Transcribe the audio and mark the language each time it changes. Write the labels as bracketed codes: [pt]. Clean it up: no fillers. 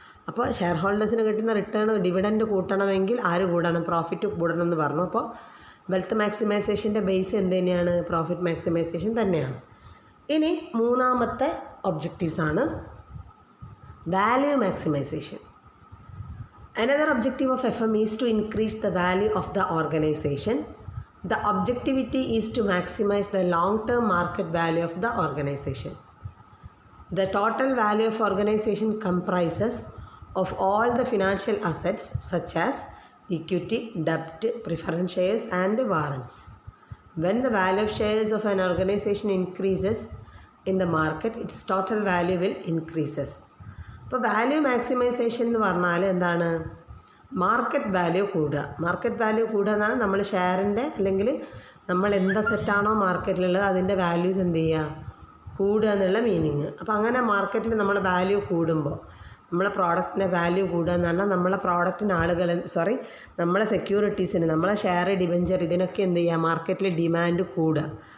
[ml] അപ്പോൾ ഷെയർ ഹോൾഡേഴ്സിന് കിട്ടുന്ന return, dividend കൂട്ടണമെങ്കിൽ ആര് കൂടണം, പ്രോഫിറ്റ് കൂടണം എന്ന് പറഞ്ഞു. അപ്പോൾ വെൽത്ത് മാക്സിമൈസേഷൻ്റെ ബേസ് എന്ത് തന്നെയാണ്, പ്രോഫിറ്റ് മാക്സിമൈസേഷൻ തന്നെയാണ്. ഇനി മൂന്നാമത്തെ ഒബ്ജക്റ്റീവ്സ് ആണ് value maximisation. [en] Another objective of FM is to increase the value of the organization. The objectivity is to maximize the long-term market value of the organization. The total value of organization comprises of all the financial assets such as equity, debt, preference shares and warrants. When the value of shares of an organization increases in the market, its total value will increases. [ml] ഇപ്പോൾ value maximisation എന്ന് പറഞ്ഞാൽ എന്താണ്, market value കൂടുക. Market value കൂടുക എന്നാണ് നമ്മൾ ഷെയറിൻ്റെ അല്ലെങ്കിൽ നമ്മൾ എന്ത് സെറ്റാണോ മാർക്കറ്റിലുള്ളത് അതിൻ്റെ വാല്യൂസ് എന്ത് ചെയ്യുക, കൂടുക എന്നുള്ള മീനിങ്. അപ്പോൾ അങ്ങനെ മാർക്കറ്റിൽ നമ്മളെ വാല്യൂ കൂടുമ്പോൾ, നമ്മളെ പ്രോഡക്റ്റിൻ്റെ വാല്യൂ കൂടുക എന്ന് പറഞ്ഞാൽ നമ്മളെ പ്രോഡക്റ്റിന് നമ്മളെ സെക്യൂരിറ്റീസിന്, നമ്മളെ ഷെയർ, ഡിബഞ്ചർ, ഇതിനൊക്കെ എന്ത് ചെയ്യുക, മാർക്കറ്റിൽ ഡിമാൻഡ് കൂടുക.